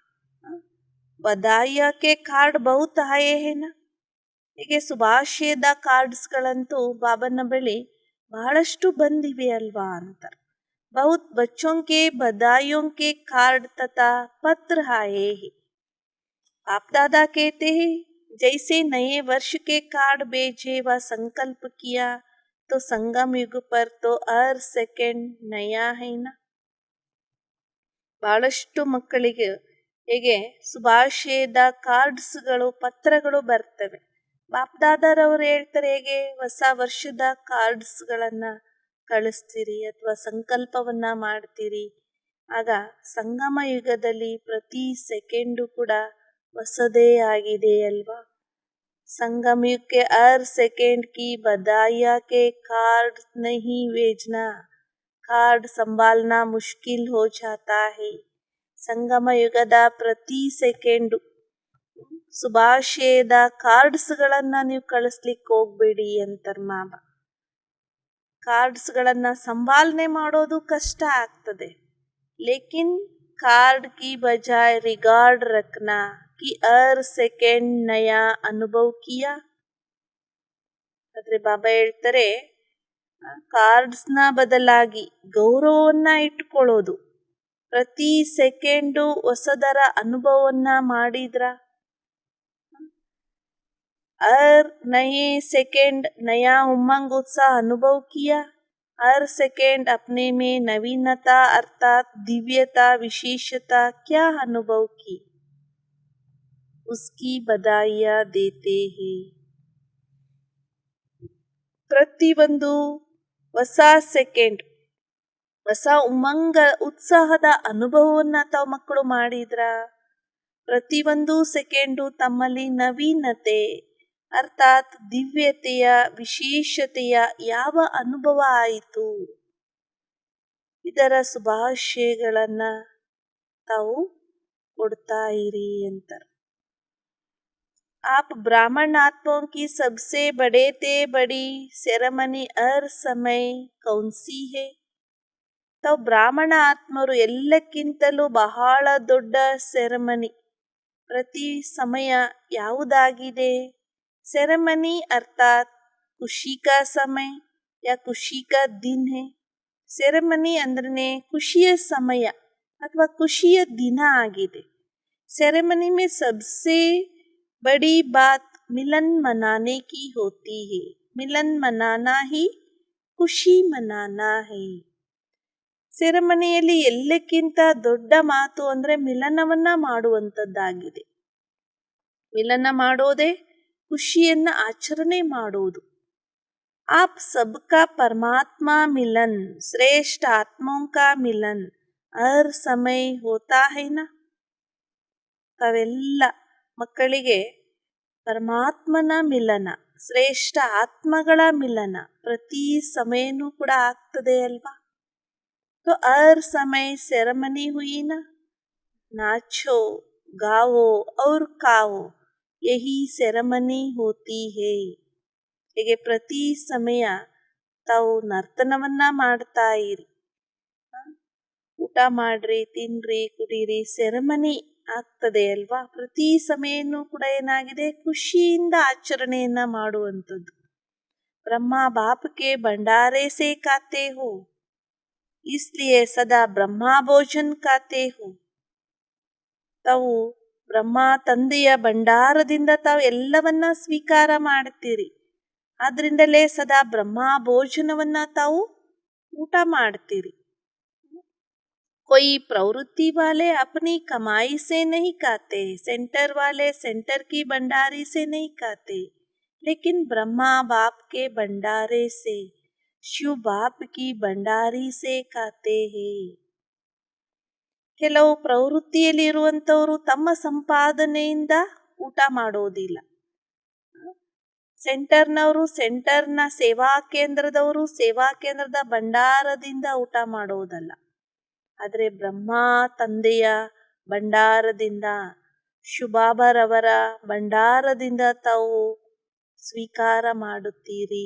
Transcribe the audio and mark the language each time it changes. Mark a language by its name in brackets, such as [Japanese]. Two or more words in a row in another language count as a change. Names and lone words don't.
[Hindi] बधाइयों के कार्ड बहुत आए हैं. [Kannada] ಹೀಗೆ ಶುಭಾಶಯದ ಕಾರ್ಡ್ಸ್ಗಳಂತೂ ಬಾಬನ ಬಳಿ ಬಹಳಷ್ಟು ಬಂದಿವೆ ಅಲ್ವಾ ಅಂತಾರೆ. [Hindi] बहुत बच्चों के बधाइयों के कार्ड तथा पत्र आए हैं. आप दादा कहते हैं जैसे नए वर्ष के कार्ड भेजे व संकल्प किया तो संगम युग पर तो हर सेकेंड नया है ना. [Kannada] ಬಹಳಷ್ಟು ಮಕ್ಕಳಿಗೆ ಹೇಗೆ ಶುಭಾಶಯದ ಕಾರ್ಡ್ಸ್ಗಳು ಪತ್ರಗಳು ಬರ್ತವೆ. ಬಾಪ್ದಾದರವರು ಹೇಳ್ತಾರೆ ಹೇಗೆ ಹೊಸ ವರ್ಷದ ಕಾರ್ಡ್ಸ್ಗಳನ್ನು ಕಳಿಸ್ತೀರಿ ಅಥವಾ ಸಂಕಲ್ಪವನ್ನ ಮಾಡ್ತೀರಿ. ಆಗ ಸಂಗಮ ಯುಗದಲ್ಲಿ ಪ್ರತಿ ಸೆಕೆಂಡು ಕೂಡ ಹೊಸದೇ ಆಗಿದೆ ಅಲ್ವಾ. [Hindi] संगम युग के हर सेकेंड की बधाइयाँ के कार्ड नहीं भेजना, कार्ड संभालना मुश्किल हो जाता है. [Kannada] ಸಂಗಮ ಯುಗದ ಪ್ರತಿ ಸೆಕೆಂಡು ಶುಭಾಶಯದ ಕಾರ್ಡ್ಸ್ಗಳನ್ನು ನೀವು ಕಳಿಸ್ಲಿಕ್ಕೆ ಹೋಗ್ಬೇಡಿ ಅಂತಾರೆ ಮಾಮ. ಕಾರ್ಡ್ಸ್ಗಳನ್ನು ಸಂಭಾಲನೆ ಮಾಡೋದು ಕಷ್ಟ ಆಗ್ತದೆ. [Hindi] लेकिन कार्ड की बजाय रिगार्ड रखना कि हर सेकेंड नया अनुभव किया. [Kannada] ಆದರೆ ಬಾಬಾ ಹೇಳ್ತಾರೆ ಕಾರ್ಡ್ಸ್ನ ಬದಲಾಗಿ ಗೌರವವನ್ನ ಇಟ್ಕೊಳ್ಳೋದು, ಪ್ರತಿ ಸೆಕೆಂಡು ಹೊಸದರ ಅನುಭವವನ್ನ ಮಾಡಿದ್ರ. [Hindi] हर नये सेकेंड नया उमंग उत्साह अनुभव किया. हर सेकेंड अपने में नवीनता अर्थात दिव्यता विशेषता क्या अनुभव की उसकी बधाइयाँ देते हैं. [Kannada] ಪ್ರತಿಯೊಂದು ಹೊಸ ಸೆಕೆಂಡ್ ಹೊಸ ಉಮಂಗ ಉತ್ಸಾಹದ ಅನುಭವವನ್ನ ತಾವು ಮಕ್ಕಳು ಮಾಡಿದ್ರ. ಪ್ರತಿಯೊಂದು ಸೆಕೆಂಡು ತಮ್ಮಲ್ಲಿ ನವೀನತೆ ಅರ್ಥಾತ್ ದಿವ್ಯತೆಯ ವಿಶೇಷತೆಯ ಯಾವ ಅನುಭವ ಆಯಿತು ಇದರ ಶುಭಾಶಯಗಳನ್ನ ತಾವು ಕೊಡ್ತಾ ಇರಿ ಅಂತಾರೆ. [Hindi] आप ब्राह्मण आत्माओं की सबसे बड़े ते बड़ी सेरेमनी हर समय कौन सी है. [Kannada] ತಾವು ಬ್ರಾಹ್ಮಣ ಆತ್ಮರು ಎಲ್ಲಕ್ಕಿಂತಲೂ ಬಹಳ ದೊಡ್ಡ ಸೆರೆಮನಿ ಪ್ರತಿ ಸಮಯ ಯಾವುದಾಗಿದೆ. [Hindi] सेरेमनी अर्थात खुशी का समय या खुशी का दिन है. [Kannada] ಸೆರೆಮನಿ ಅಂದ್ರೆ ಖುಷಿಯ ಸಮಯ ಅಥವಾ ಖುಷಿಯ ದಿನ ಆಗಿದೆ. [Hindi] सेरेमनी में सबसे बड़ी बात मिलन मनाने की होती है. मिलन मनाना ही खुशी मनाना है. [Kannada] ಸೆರೆಮನಿಯಲ್ಲಿ ಎಲ್ಲಕ್ಕಿಂತ ದೊಡ್ಡ ಮಾತು ಅಂದ್ರೆ ಮಿಲನವನ್ನ ಮಾಡುವಂಥದ್ದಾಗಿದೆ. ಮಿಲನ ಮಾಡೋದೇ ಖುಷಿಯನ್ನ ಆಚರಣೆ ಮಾಡೋದು. [Hindi] आप सबका परमात्मा मिलन श्रेष्ठ आत्माओं का मिलन हर समय होता है ना. [Kannada] ತಾವೆಲ್ಲ ಮಕ್ಕಳಿಗೆ ಪರಮಾತ್ಮನ ಮಿಲನ ಶ್ರೇಷ್ಠ ಆತ್ಮಗಳ ಮಿಲನ ಪ್ರತಿ ಸಮಯನೂ ಕೂಡ ಆಗ್ತದೆ ಅಲ್ವಾ. [Hindi] तो हर समय सेरेमनी हुई ना. नाचो गाओ और खाओ यही सेरेमनी होती है. [Kannada] ಹೀಗೆ ಪ್ರತಿ ಸಮಯ ತಾವು ನರ್ತನವನ್ನ ಮಾಡ್ತಾ ಇರಿ. ಊಟ ಮಾಡ್ರಿ ತಿನ್ರಿ ಕುಡೀರಿ ಸೆರೆಮನಿ ಆಗ್ತದೆ ಅಲ್ವಾ. ಪ್ರತಿ ಸಮಯನೂ ಕೂಡ ಏನಾಗಿದೆ ಖುಷಿಯಿಂದ ಆಚರಣೆಯನ್ನ ಮಾಡುವಂಥದ್ದು. [Hindi] ब्रह्मा बाप के भंडारे से खाते हो इसलिए सदा ब्रह्मा भोजन खाते हो. [Kannada] ತಾವು ಬ್ರಹ್ಮ ತಂದೆಯ ಭಂಡಾರದಿಂದ ತಾವು ಎಲ್ಲವನ್ನ ಸ್ವೀಕಾರ ಮಾಡ್ತೀರಿ. ಆದ್ರಿಂದಲೇ ಸದಾ ಬ್ರಹ್ಮ ಭೋಜನವನ್ನ ತಾವು ಊಟ ಮಾಡ್ತೀರಿ. [Hindi] कोई प्रवृत्ति वाले अपनी कमाई से नहीं खाते. सेंटर वाले सेंटर की भंडारी से नहीं खाते. लेकिन ब्रह्मा बाप के भंडारे से शिव बाप की भंडारी से खाते हैं. [Kannada] ಕೆಲವು ಪ್ರವೃತ್ತಿಯಲ್ಲಿ ಇರುವಂತವರು ತಮ್ಮ ಸಂಪಾದನೆಯಿಂದ ಊಟ ಮಾಡೋದಿಲ್ಲ. ಸೆಂಟರ್ನವರು ಸೆಂಟರ್ನ ಸೇವಾ ಕೇಂದ್ರದವರು ಸೇವಾ ಕೇಂದ್ರದ ಭಂಡಾರದಿಂದ ಊಟ ಮಾಡೋದಲ್ಲ. ಆದರೆ ಬ್ರಹ್ಮ ತಂದೆಯ ಭಂಡಾರದಿಂದ ಶುಭಾಬರವರ ಭಂಡಾರದಿಂದ ತಾವು ಸ್ವೀಕಾರ ಮಾಡುತ್ತೀರಿ.